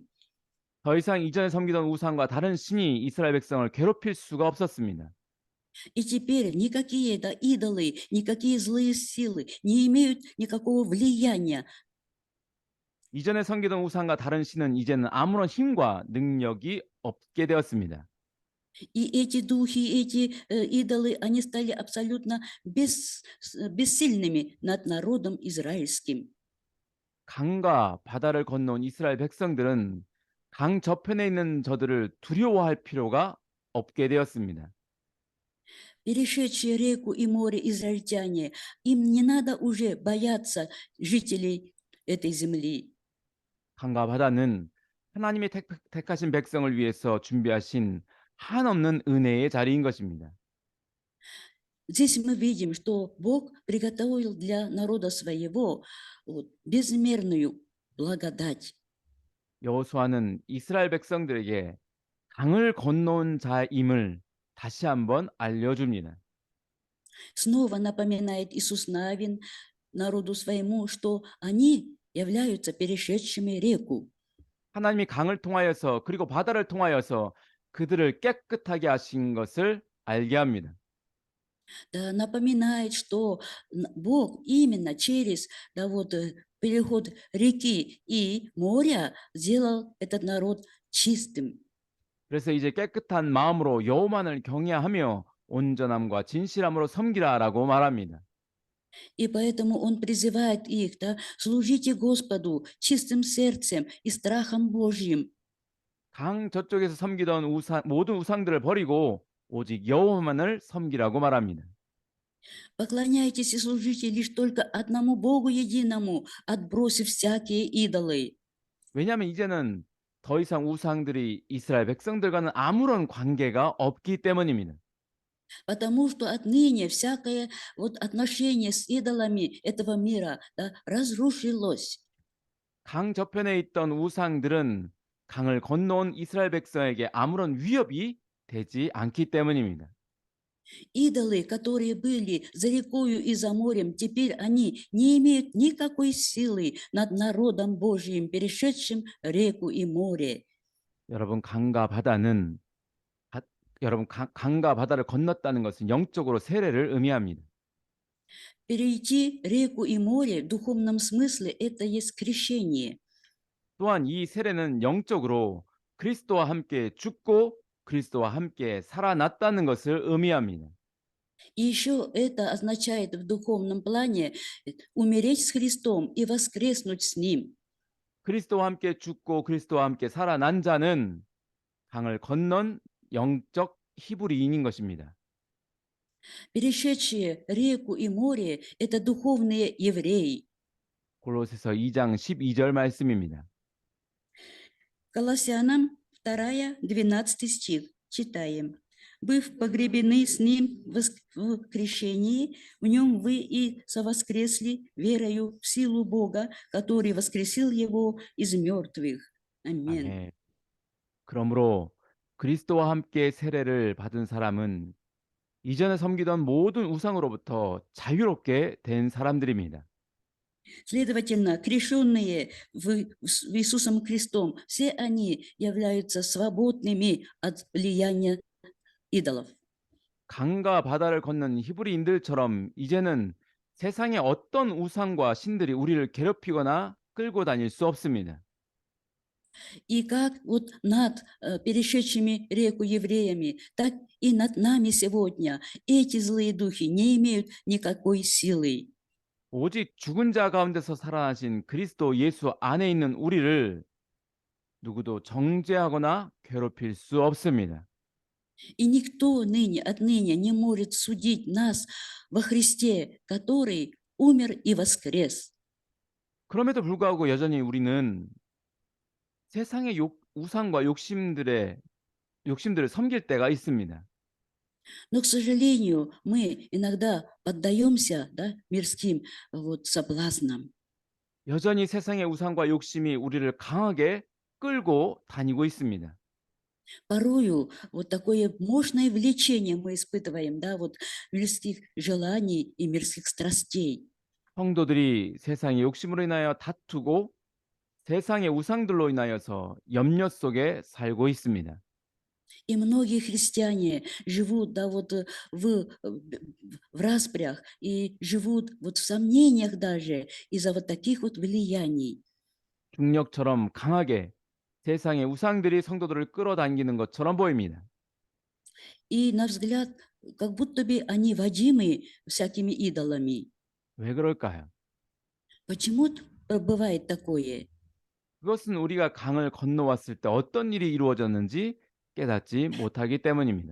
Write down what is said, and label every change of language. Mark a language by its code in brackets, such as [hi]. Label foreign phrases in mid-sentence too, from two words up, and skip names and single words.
[ko] 더 이상 이전에 섬기던 우상과 다른 신이 이스라엘 백성을 괴롭힐 수가 없었습니다. [ru] И теперь никакие идолы, никакие злые силы не имеют никакого влияния. [ko] 이전에 섬기던 우상과 다른 신은 이제는 아무런 힘과 능력이 없게 되었습니다. [ru] И эти духи, эти идолы, они стали абсолютно бессильными над народом израильским. [ko] 강과 바다를 건너온 이스라엘 백성들은 강 저편에 있는 저들을 두려워할 필요가 없게 되었습니다. [ru] Перешедшие реку и море израильтяне, им не надо уже бояться жителей этой земли. [ko] 강과 바다는 하나님이 택하신 백성을 위해서 준비하신 한없는 은혜의 자리인 것입니다. [ru] Здесь мы видим, что Бог приготовил для народа своего безмерную благодать. [ko] 여호수아는 이스라엘 백성들에게 강을 건너온 자임을 다시 한번 알려줍니다. [ru] Снова напоминает Иисус Навин народу своему, что они являются перешедшими реку. [ko] 하나님이 강을 통하여서 그리고 바다를 통하여서 그들을 깨끗하게 하신 것을 알게 합니다. [ru] Да, напоминает, что Бог именно через переход реки и моря сделал этот народ чистым. [ko] 그래서 이제 깨끗한 마음으로 여호와만을 경외하며 온전함과 진실함으로 섬기라라고 말합니다. [ru] И поэтому Он призывает их, да, служите Господу чистым сердцем и страхом Божьим. [ko] 강 저쪽에서 섬기던 모든 우상들을 버리고 오직 여호와만을 섬기라고 말합니다. [ru] Поклоняйтесь и служите лишь только одному Богу единому, отбросив всякие идолы. [ko] 왜냐하면 이제는 더 이상 우상들이 이스라엘 백성들과는 아무런 관계가 없기 때문입니다. [ru] Потому что отныне всякое отношение с идолами этого мира, да, разрушилось. [ko] 강 저편에 있던 우상들은 강을 건너온 이스라엘 백성에게 아무런 위협이 되지 않기 때문입니다. [ru] Идолы, которые были за рекою и за морем, теперь они не имеют никакой силы над народом Божьим, перешедшим реку и море. [ko] 여러분, 강과 바다를 건넜다는 것은 영적으로 세례를 의미합니다. [ru] Перейти реку и море в духовном смысле – это есть крещение. [ko] 또한 이 세례는 영적으로 그리스도와 함께 죽고 그리스도와 함께 살아났다는 것을 의미합니다. [ru] И еще это означает в духовном плане умереть с Христом и воскреснуть с Ним. [ko] 그리스도와 함께 죽고 그리스도와 함께 살아난 자는 강을 건넌 영적 히브리인인 것입니다. [ru] Перешедшие реку и море – это духовные евреи. [ko] 골로새서 2장 12절 말씀입니다. [ru] Колоссянам 2, 12 стих. Читаем. «Быв погребены с Ним в крещении, в Нем вы и совоскресли верою в силу Бога, который воскресил Его из мертвых». Аминь. [ko] 아멘. 그러므로 그리스도와 함께 세례를 받은 사람은 이전에 섬기던 모든 우상으로부터 자유롭게 된 사람들입니다. [ru] Следовательно, крещенные в Иисусом Христом, все они являются свободными от влияния идолов. [ko] 강과 바다를 건넌 히브리인들처럼 이제는 세상의 어떤 우상과 신들이 우리를 괴롭히거나 끌고 다닐 수 없습니다. [ru] И как вот над перешедшими реку евреями, так и над нами сегодня эти злые духи не имеют никакой силы. [ko] 오직 죽은 자 가운데서 살아나신 그리스도 예수 안에 있는 우리를 누구도 정죄하거나 괴롭힐 수 없습니다. [ru] И никто отныне не может судить нас во Христе, который умер и воскрес. [ko] 그럼에도 불구하고 여전히 우리는 세상의 우상과 욕심들을 섬길 때가 있습니다. [ru] Но, к сожалению, мы иногда поддаемся, да, мирским вот, соблазнам. [ko] 여전히 세상의 우상과 욕심이 우리를 강하게 끌고 다니고 있습니다. [ru] Порою вот такое мощное влечение мы испытываем, да, вот мирских желаний и мирских страстей. [ko] 성도들이 세상의 욕심으로 인하여 다투고 세상의 우상들로 인하여서 염려 속에 살고 있습니다. [ru] И многие христиане живут, да, вот в распрях и живут вот в сомнениях даже из-за вот таких вот влияний. [ko] 중력처럼 강하게 세상의 우상들이 성도들을 끌어당기는 것처럼 보입니다. [ru] И на взгляд, как будто бы они водимы всякими идолами. [ko] 왜 그럴까요? [ru] Почему бывает такое? [ko] 그것은 우리가 강을 건너왔을 때 어떤 일이 이루어졌는지 깨닫지 못하기 때문입니다.